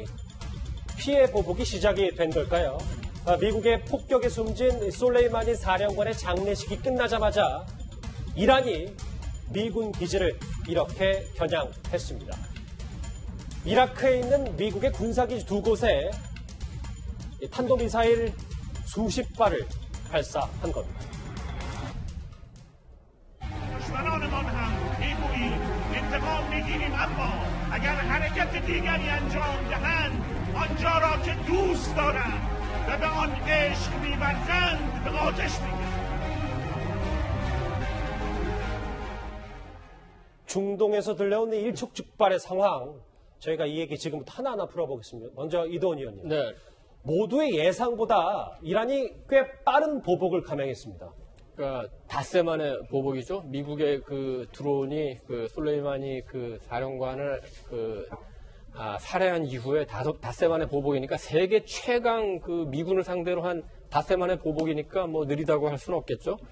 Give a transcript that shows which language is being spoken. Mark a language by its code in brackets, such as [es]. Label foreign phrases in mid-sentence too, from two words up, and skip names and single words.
[ko] 피해 보복이 시작이 된 걸까요? 미국의 폭격에 숨진 솔레이마니 사령관의 장례식이 끝나자마자 이란이 미군 기지를 이렇게 겨냥했습니다. 이라크에 있는 미국의 군사기지 두 곳에 탄도미사일 수십 발을 발사한 겁니다. [fa] دشمنانمان هم میگوییم انتقام میگیریم، اما اگر حرکت دیگری انجام دهند آنجا را که دوست دارند و به آن عشق می‌ورزند به آتش می‌کشند. [ko] 중동에서 들려온 일촉즉발의 상황, 저희가 이 얘기 지금부터 하나하나 풀어보겠습니다. 먼저 이도원 의원님. 네. 모두의 예상보다 이란이 꽤 빠른 보복을 감행했습니다. 그러니까 닷새만의 보복이죠. 미국의 그 드론이 그 솔레이마니 그 사령관을 살해한 이후에 닷새만의 보복이니까 세계 최강 그 미군을 상대로 한 닷새만의 보복이니까 뭐 느리다고 할 수는 없겠죠.